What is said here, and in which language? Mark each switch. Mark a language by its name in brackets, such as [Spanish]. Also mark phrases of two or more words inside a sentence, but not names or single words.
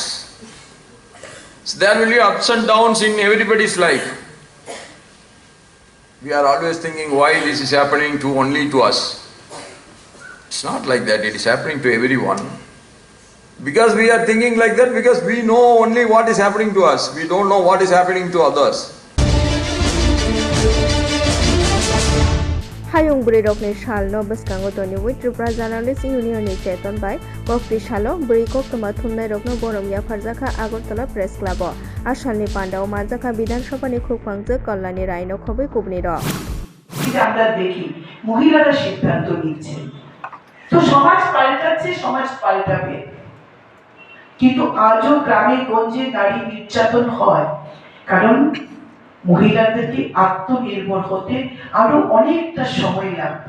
[English] So there will be ups and downs in everybody's life. We are always thinking why this is happening to only to us. It's not like that, it is happening to everyone. Because we are thinking like that, because we know only what is happening to us. We don't know what is happening to others. [Kok Borok] हायुं ब्रिरकनि सालनो बसकांगो तनिवै त्रिपुरा जार्नालिस्ट इउनियननि चेतन बाय कक्ति सालो ब्रै कक्टमा थुमनाय रकनो बरम याफारजाखा आगरतला प्रेस क्लाब आसालनि पान्डाओ मानजाखा विधानसभानि खुफांजो कल्याणी रायनो खबै कुबनि र [Bangla] আমরা দেখি মহিলারা সিদ্ধান্ত নিচ্ছেন। তো সমাজ পাল্টাচ্ছে, সমাজ পাল্টাবে, কিন্তু আজও গ্রামে গঞ্জে নারী নির্যাতন হয়। কারণ মহিলাদেরকে আত্মনির্ভর হতে আরো অনেকটা সময় লাগবে।